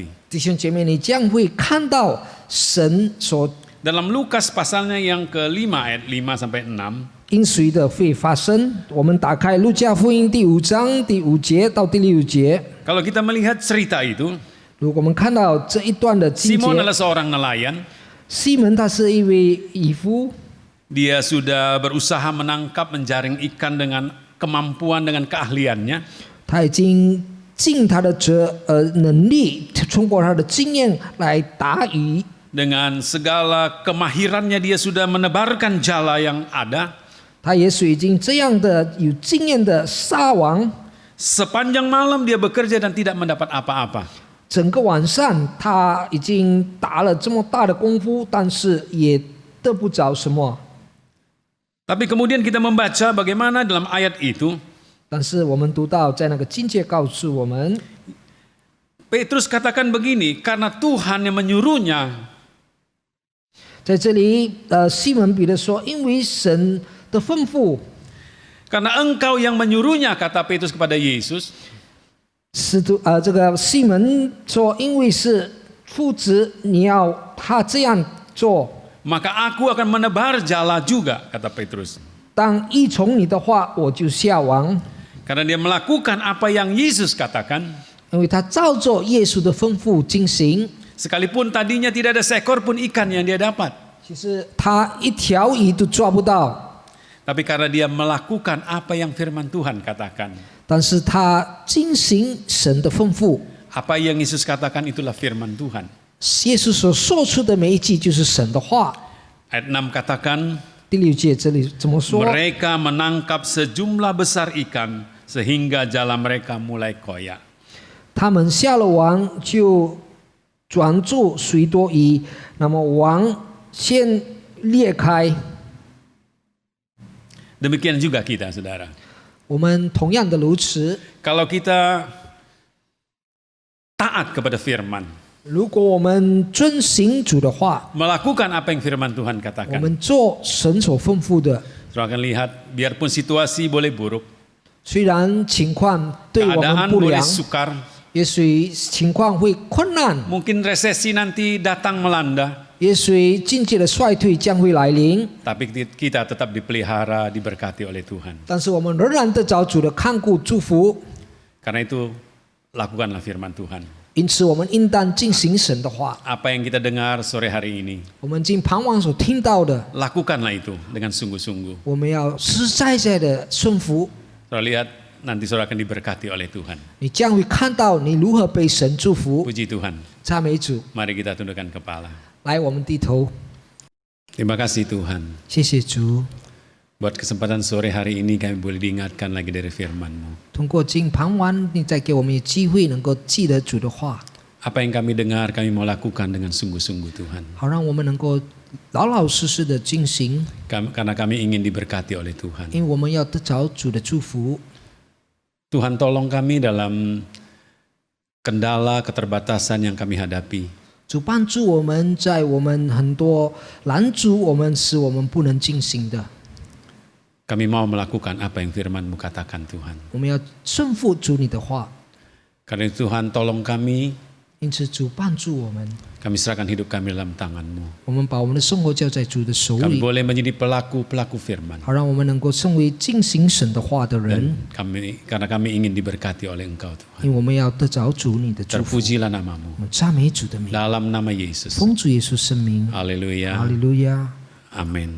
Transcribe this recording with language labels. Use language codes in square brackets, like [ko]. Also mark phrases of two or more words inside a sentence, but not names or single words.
[zh] 弟兄姐妹，你将会看到神所 [id] Dalam Lukas pasalnya yang ke-5 ayat 5 sampai 6, [zh] 应许的会发生。我们打开路加福音第5章第5节到第6节， [id] kalau kita melihat cerita itu, [zh] 如果我们看到这一段的经节， [id] Simon adalah seorang nelayan. [zh] 西门他是一位渔夫， [id] Dia sudah berusaha menangkap, menjaring ikan dengan kemampuan, dengan keahliannya. [zh] 他已经尽他的能力，通过他的经验来打鱼。 [id] Dengan segala kemahirannya dia sudah menebarkan jala yang ada. [zh] 他也许已经这样的有经验的撒网， [id] Sepanjang malam dia bekerja dan tidak mendapat apa-apa. [zh] 整个晚上他已经打了这么大的功夫，但是也得不着什么。 [id] Tapi kemudian kita membaca bagaimana dalam ayat itu [zh] 但是我们读到在那个经节告诉我们， [id] Petrus katakan begini, karena Tuhan yang menyuruhnya. [zh] 在这里西门彼得说，因为神的吩咐， [id] Karena engkau yang menyuruhnya, kata Petrus kepada Yesus. [zh] 这个西门说，因为是父子，你要他这样做， [id] Maka aku akan menebar jala juga, kata Petrus. [zh] 当依从你的话，我就下网， [id] Karena dia melakukan apa yang Yesus katakan. [zh] 因为他照着耶稣的吩咐进行。 [id] Sekalipun tadinya tidak ada seekor pun ikan yang dia dapat. [zh] 其实他一条鱼都抓不到， [id] Tapi karena dia melakukan apa yang firman Tuhan katakan. [zh] 但是他进行神的吩咐。 [id] Apa yang Yesus katakan itulah firman Tuhan. [zh] 耶稣所说出的每一句就是神的话。 [id] Ayat 6 katakan, [zh] 第6节这里怎么说？ [id] mereka menangkap sejumlah besar ikan sehingga jala mereka mulai koyak. [zh] 他们下了网就转住许多鱼，那么网先裂开。 [id] Demikian juga kita, saudara. [zh] 我们同样的如此， [id] Kalau kita taat kepada firman, [zh] 如果我们遵行主的话， [id] melakukan apa yang firman Tuhan [zh] 我 [id] katakan, [zh] 们做神所吩咐的， [id] saudara akan lihat, biarpun situasi boleh buruk, [zh] 虽然情况对我们 [id] keadaan [zh] 不 [id] boleh [zh] 良， [id] sukar, [zh] 也许情况会困难， [id] mungkin resesi nanti datang melanda, [zh] 也许经济的衰退将会来临， [id] tapi kita tetap dipelihara, diberkati oleh Tuhan. [zh] 但是我们仍然得着主的看顾祝福。 [id] Karena itu lakukanlah firman Tuhan. [zh] 因此，我们应当进行神的话。 [id] Apa yang kita dengar sore hari ini, [zh] 我们今傍晚所听到的， [id] lakukanlah itu dengan sungguh-sungguh. [zh] 我们要实实在在的顺服。 [id] Saudara lihat, nanti saudara akan diberkati oleh Tuhan. [zh] 你将会看到你如何被神祝福。 [id] Puji Tuhan. [zh] 赞美主！ [id] Mari kita tundukkan kepala. [zh] 来，我们低头， [id] Terima kasih Tuhan. [zh] 谢谢主。 [id] Buat kesempatan sore hari ini kami boleh diingatkan lagi dari firman-Mu. [zh] 通过今傍晚，你再给我们机会，能够记得主的话， [id] Apa yang kami dengar kami mau lakukan dengan sungguh-sungguh Tuhan. [zh] 好让我们能够老老实实的进行， [id] Karena kami ingin diberkati oleh Tuhan. [zh] 因为我们要得着主的祝福。 [id] Tuhan tolong kami dalam kendala keterbatasan yang kami hadapi. [zh] 主帮助我们在我们很多拦阻我们使我们不能进行的， [id] Kami mau melakukan apa yang firman-Mu katakan Tuhan. [zh] 我们要顺服主你的话。 [id] Karena itu Tuhan tolong kami, [zh] 因此主帮助我们， [id] kami serahkan hidup kami dalam tangan-Mu. [zh] 我们把我们的生活交在主的手 [id] Kami [zh] 里， [id] boleh menjadi pelaku-pelaku firman. [zh] 好让我们能够成为进行神的话的人， [id] Karena kami ingin diberkati oleh Engkau Tuhan. [zh] 因为我们要得着主你的祝福。 [id] Terpujilah nama-Mu. [zh] 我们赞美主的名， [id] Dalam nama Yesus. [zh] 奉主耶稣圣名， [id] Haleluya. [zh] 哈利路亚， [id] Amin.